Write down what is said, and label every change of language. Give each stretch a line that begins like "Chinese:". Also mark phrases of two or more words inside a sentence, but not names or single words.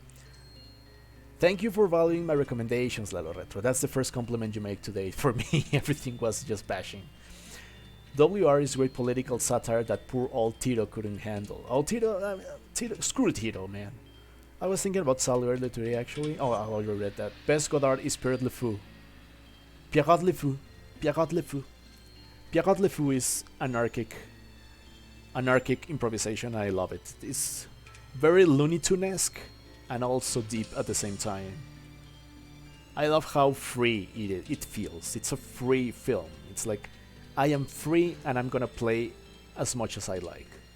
English: Thank you for valuing my recommendations, Lalo Retro. That's the first compliment you make today. For me, everything was just bashing. WR is great political satire that poor old Tito couldn't handle. Oh, Tito, screw Tito, man. I was thinking about Sally earlier today, actually. Oh, I already read that. Best Godard is Pierrot Le Fou. Pierrot Le Fou. Pierrot Le Fou. Pierrot Le Fou is anarchic improvisation. I love it. It's very Looney Tunes-esque and also deep at the same time. I love how free it feels. It's a free film. It's like, I am free and I'm gonna play as much as I like.